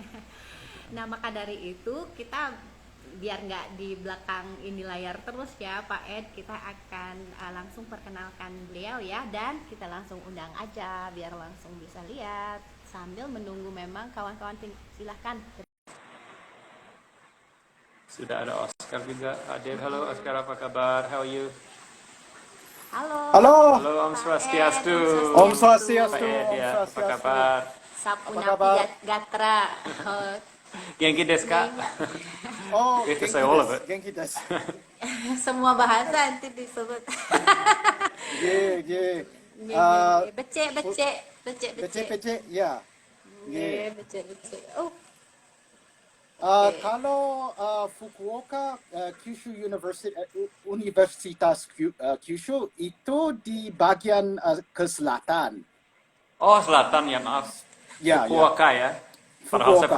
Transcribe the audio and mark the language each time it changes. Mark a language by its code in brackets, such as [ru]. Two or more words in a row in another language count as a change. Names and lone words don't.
[id] Nah, maka dari itu kita biar nggak di belakang ini layar terus ya Pak Ed, kita akan langsung perkenalkan beliau ya, dan kita langsung undang aja biar langsung bisa lihat sambil menunggu memang kawan-kawan. Silahkan. Sudah ada Oscar juga hadir. Halo Oscar, apa kabar? [en] How are you? [id] Halo. Halo, Halo, [ban] Om [id] Pak [ban] Swastiastu. [id] Ed, [ban] Om [id] Pak [ban] Swastiastu, [id] Ed [ban] Om [id] ya, apa [ban] Swastiastu. [id] kabar? [ban] Sapu [id] Apa [ban] napi [id] kabar? [ban] gatra. [ja] お元気ですか? Oh, [en] We have to [ja] genki [en] say all of [ja] desu, [en] it. [ja] 元気です. [id] Semua bahasa nanti disebut. Ye, ye. Becek, becek, becek, Pece, becek. pece, ya. Ye. Becek, becek. Oh, Kalau Fukuoka Kyushu Universitas Kyushu itu di bagian ke selatan. Oh, selatan ya, maaf. Ya, ya. Fukuoka ya. Padahal saya